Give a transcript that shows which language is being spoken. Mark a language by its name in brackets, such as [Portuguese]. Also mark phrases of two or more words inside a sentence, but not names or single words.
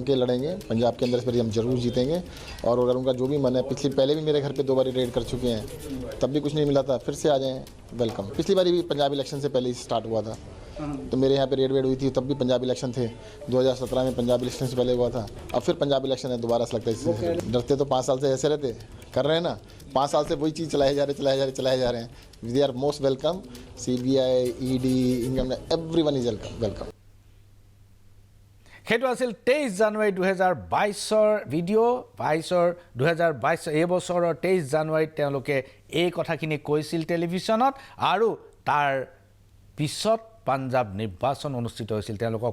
[Hindi] के लड़ेंगे पंजाब के अंदर इस बार हम जरूर जीतेंगे और अगर उनका जो भी मन है पहले भी मेरे घर पे 2 बार रेड कर चुके हैं तब भी कुछ नहीं मिला था फिर से आ जाएं वेलकम पिछली बार भी पंजाब इलेक्शन से पहले ही स्टार्ट हुआ था तो मेरे यहाँ पे रेड वेड हुई थी तब भी पंजाब इलेक्शन थे 2017 में पंजाब इलेक्शन से पहले हुआ था अब फिर पंजाब इलेक्शन है दोबारा से लगता है इससे डरते तो 5 साल से ऐसे रहते कर रहे हैं ना 5 साल से वही चीज़ चलाए जा रहे हैं [English] they are most welcome [Hindi] CBI ED इनकम [English] everyone is welcome [Assamese] সেইটো আছিল 23 জানুৱাৰী 2022ৰ ভিডিঅ' 2022 এই বছৰৰ 23 জানুৱাৰীত তেওঁলোকে এই কথাখিনি কৈছিল টেলিভিছনত আৰু তাৰ পিছত পাঞ্জাব নিৰ্বাচন অনুষ্ঠিত হৈছিল তেওঁলোকক